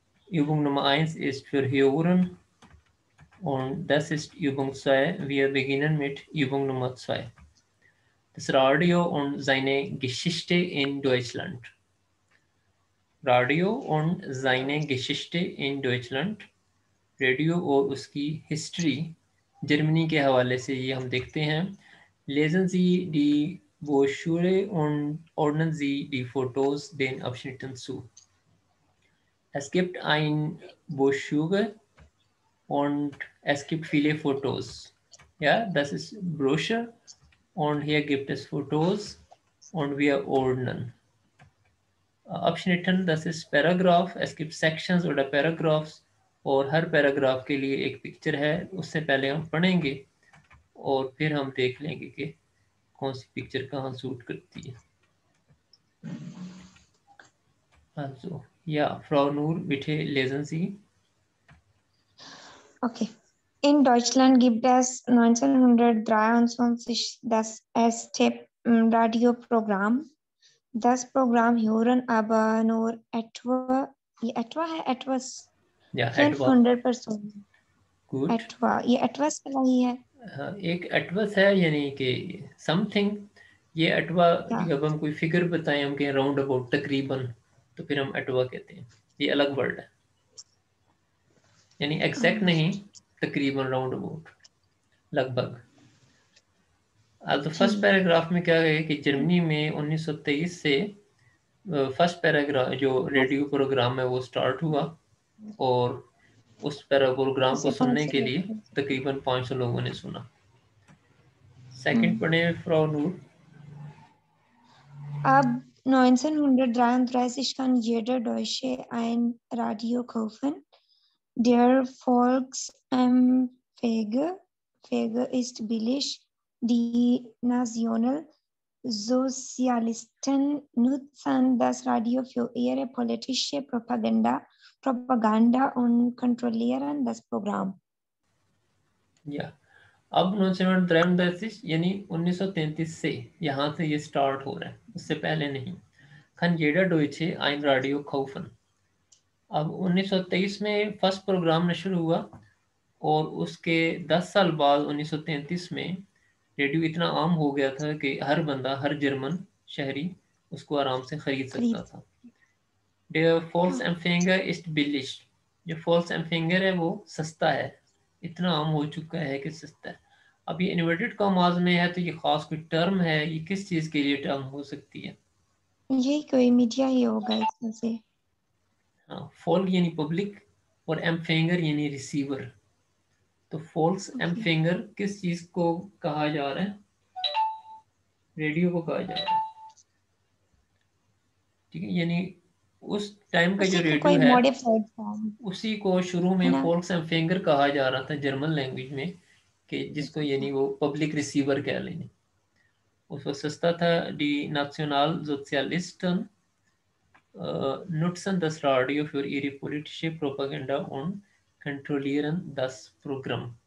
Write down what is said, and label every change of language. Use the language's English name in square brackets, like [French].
[German] Übung Nummer 1 ist für Hören und das ist Übung 2. Wir beginnen mit Übung Nummer 2. Das Radio und seine Geschichte in Deutschland. Radio und seine Geschichte in Deutschland. [Hindi] Radio और उसकी history Germany के हवाले से ये हम देखते हैं. [German] Lesen Sie die Broschüre und ordnen Sie die Fotos den Abschnitten zu. Es gibt ein Broschüre und es gibt viele Fotos. Ja, das ist Broschüre und hier gibt es Fotos und wir ordnen. Abschnitten, das ist Paragraph. Es gibt Sections oder Paragraphs [Hindi] और हर paragraph के लिए एक picture है. उससे पहले हम पढ़ेंगे और फिर हम देख लेंगे कि कौन सी पिक्चर कहाँ सूट करती है. [German] Also, ja, Frau Nur, bitte lesen Sie. [English] Okay. [German] In Deutschland gibt es 1923 das erste Radioprogramm. Das Programm hören aber nur etwa 500 Personen. Gut. [Hindi] etwa ये etwas सही है. एक एटवस है यानी कि समथिंग. ये अटवा जब हम कोई फिगर बताएं, हम कहें राउंड अबाउट तकरीबन, तो फिर हम अटवा कहते हैं. ये अलग वर्ड है, यानी एग्जैक्ट नहीं, तकरीबन, राउंड अबाउट, लगभग. तो फर्स्ट पैराग्राफ में क्या है कि जर्मनी में 1923 से फर्स्ट पैराग्राफ जो रेडियो प्रोग्राम है वो स्टार्ट हुआ और उस प्रोग्राम को सुनने के लिए तकरीबन 500 लोगों ने सुना. सेकंड पढ़े फ्रॉ नूर. [German] Ab 1933 kann jeder Deutsche ein Radio kaufen. Der Volksempfänger ist billig. Die Nationalsozialisten nutzen das Radio für ihre politische Propaganda und kontrollieren das Programm. Ja. [Hindi] अब 1933 यानी 1933 से यहाँ से ये स्टार्ट हो रहा है, उससे पहले नहीं. [German] Kann jeder Deutsche ein Radio kaufen. [Hindi] अब 1923 में फर्स्ट प्रोग्राम शुरू हुआ और उसके 10 साल बाद 1933 में रेडियो इतना आम हो गया था कि हर बंदा, हर जर्मन शहरी उसको आराम से खरीद सकता था. [German] Der Volksempfänger ist billig. [Hindi] जो Volksempfänger है वो सस्ता है, इतना आम हो चुका है कि सस्ता है. अब ये इन्वर्टेड कॉमास में है तो ये खास कोई टर्म है, ये किस चीज के लिए टर्म हो सकती है? यही कोई मीडिया ही होगा इसमें से. हाँ, फोल्क यानी पब्लिक और एम्फेंगर यानी रिसीवर. तो फोल्क्स एम्फेंगर किस चीज को कहा जा रहा है? रेडियो को कहा जा रहा है. ठीक है, यानी उस टाइम का जो रेडियो है उसी को शुरू में फोल्क्स एम्फेंगर कहा जा रहा था जर्मन लैंग्वेज में, कि जिसको यानी वो पब्लिक रिसीवर कह लेंगे. उस वक्त सस्ता था. [German] डी नाशनल सोशलिस्टन nutzen das Radio für ihre politische Propaganda und kontrollieren das Programm.